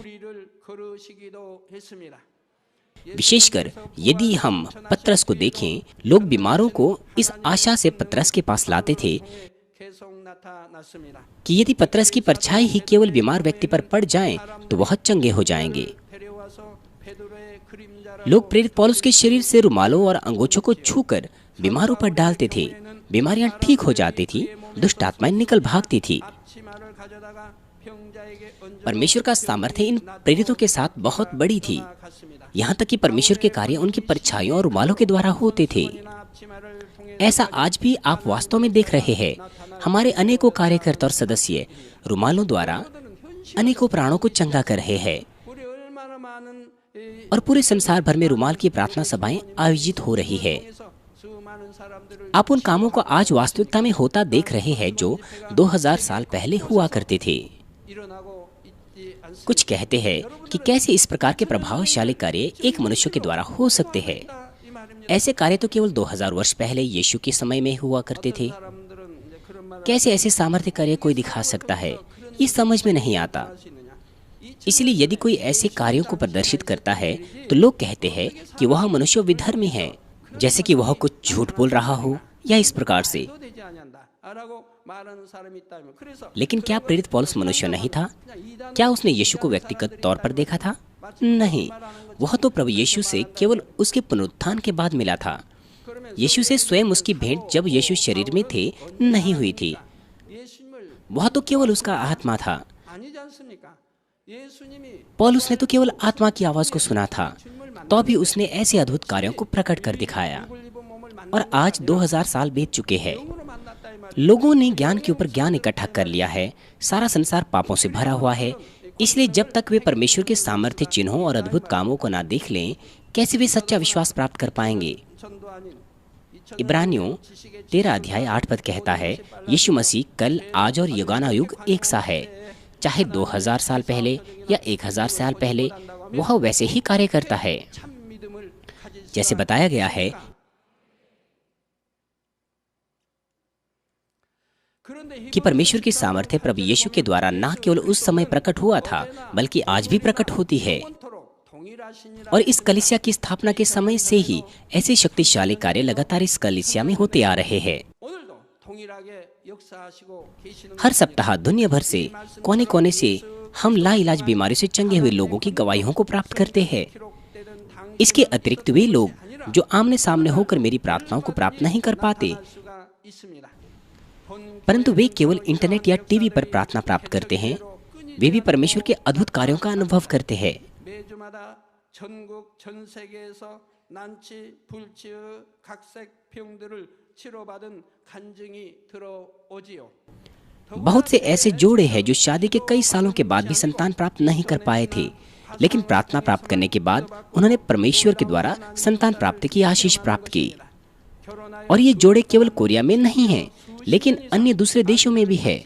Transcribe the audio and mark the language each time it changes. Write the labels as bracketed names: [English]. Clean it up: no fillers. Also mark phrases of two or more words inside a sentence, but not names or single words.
[Hindi] विशेषकर यदि हम पतरस को देखें, लोग बीमारों को इस आशा से पतरस के पास लाते थे [Korean] 나타났습니다. [Hindi] कि यदि पतरस की परछाई ही केवल बीमार व्यक्ति पर पड़ जाए तो वह चंगे हो जाएंगे। [Korean] 데려와서 베드로의 그림자라고 [Hindi] लोग प्रेरित पौलुस के शरीर से रुमालों और अंगोछों को छूकर बीमारों पर डालते थे। बीमारियां ठीक हो जाती थी, दुष्ट आत्माएं निकल भागती थी। [Korean] 앞치마를 가져다가 병자에게 얹어 [Hindi] परमेश्वर का सामर्थ्य इन प्रेरितों के साथ बहुत बड़ी थी। [Korean] 갔습니다. [Hindi] यहाँ तक कि परमेश्वर के कार्य उनकी परछाइयों और रुमालों के द्वारा होते थे। [Korean] 앞치마를 통해 [Hindi] ऐसा आज भी आप वास्तव में देख रहे हैं। हमारे अनेकों कार्यकर्ता और सदस्य रुमालों द्वारा अनेकों प्राणों को चंगा कर रहे हैं [Korean] 우리 얼마나 많은 이 [Hindi] और पूरे संसार भर में रुमाल की प्रार्थना सभाएं आयोजित हो रही है। [Korean] 통해서 수많은 사람들을 [Hindi] आप उन कामों को आज वास्तविकता में होता देख रहे हैं जो 2000 साल पहले हुआ करते थे। [Korean] 일어나고 있지 않습니다. [Hindi] कुछ कहते हैं कि कैसे इस प्रकार के प्रभावशाली कार्य एक मनुष्य के द्वारा हो सकते हैं। [Korean] 이 말입니다. [Hindi] ऐसे कार्य तो केवल 2000 वर्ष पहले यीशु के समय में हुआ करते थे। [Korean] 사람들은 이제 그런 말을 [Hindi] कैसे ऐसे सामर्थ्य कार्य कोई दिखा सकता है, ये समझ में नहीं आता। [Korean] 할 수 있느냐? 이 [Hindi] इसलिए यदि कोई ऐसे कार्यों को प्रदर्शित करता है तो लोग कहते हैं कि वह मनुष्य विधर्मी है, जैसे कि वह कुछ झूठ बोल रहा हो या इस प्रकार से। [Korean] 도 되지 아니한다라고 말하는 사람이 있다면 그래서 [Hindi] लेकिन क्या प्रेरित पौलुस मनुष्य नहीं था? क्या उसने यीशु को व्यक्तिगत तौर पर देखा था? नहीं, वह तो प्रभु यीशु से केवल उसके पुनरुत्थान के बाद मिला था। यीशु से स्वयं उसकी भेंट जब यीशु शरीर में थे नहीं हुई थी। [Korean] 예수님을 [Hindi] वह तो केवल उसका आत्मा था। [Korean] 아니지 않습니까? 예수님이 [Hindi] पौलुस ने तो केवल आत्मा की आवाज को सुना था, तो भी उसने ऐसे अद्भुत कार्यों को प्रकट कर दिखाया। [Korean] 입은 몸을 만나 [Hindi] और आज 2000 साल बीत चुके हैं। [Korean] 영으로 만났다 이 말. [Hindi] लोगों ने ज्ञान के ऊपर ज्ञान इकट्ठा कर लिया है। सारा संसार पापों से भरा हुआ है। इसलिए जब तक वे परमेश्वर के सामर्थ्य चिन्हों और अद्भुत कामों को ना देख लें, कैसे वे सच्चा विश्वास प्राप्त कर पाएंगे। [Korean] 전도 아닌 [Hindi] इब्रानियों 13 अध्याय 8 पद कहता है, यीशु मसीह कल, आज और युगानुयुग एक सा है। चाहे 2000 साल पहले या 1000 साल पहले, वह वैसे ही कार्य करता है। [Korean] 참 믿음을 가질 수 [Hindi] जैसे बताया गया है [Korean] 그런데 [Hindi] कि परमेश्वर की सामर्थ्य प्रभु यीशु के द्वारा न केवल उस समय प्रकट हुआ था, बल्कि आज भी प्रकट होती है। [Korean] 영원토록 동일하시니라. [Hindi] और इस कलीसिया की स्थापना के समय से ही ऐसे शक्तिशाली कार्य लगातार इस कलीसिया में होते आ रहे हैं। [Korean] 오늘도 동일하게 역사하시고 계시는 [Hindi] हर सप्ताह दुनिया भर से कोने कोने से हम लाइलाज बीमारी से चंगे हुए लोगों की गवाहियों को प्राप्त करते हैं। [Korean] 기록되던 당 [Hindi] इसके अतिरिक्त वे लोग जो आमने सामने होकर मेरी प्रार्थनाओं को प्राप्त नहीं कर पाते, [Korean] 수가 있습니다. 본 [Hindi] परंतु वे केवल इंटरनेट या टीवी पर प्रार्थना प्राप्त करते हैं। वे भी परमेश्वर के अद्भुत कार्यों का अनुभव करते हैं। [Korean] 매주마다 전국 전 세계에서 난치, 불치의 각색 병들을 치료받은 간증이 들어오지요. [Hindi] बहुत से ऐसे जोड़े हैं जो शादी के कई सालों के बाद भी संतान प्राप्त नहीं कर पाए थे, लेकिन प्रार्थना प्राप्त करने के बाद उन्होंने परमेश्वर के द्वारा संतान प्राप्ति की आशीष प्राप्त की। और ये जोड़े केवल कोरिया में नहीं हैं, लेकिन अन्य दूसरे देशों में भी है।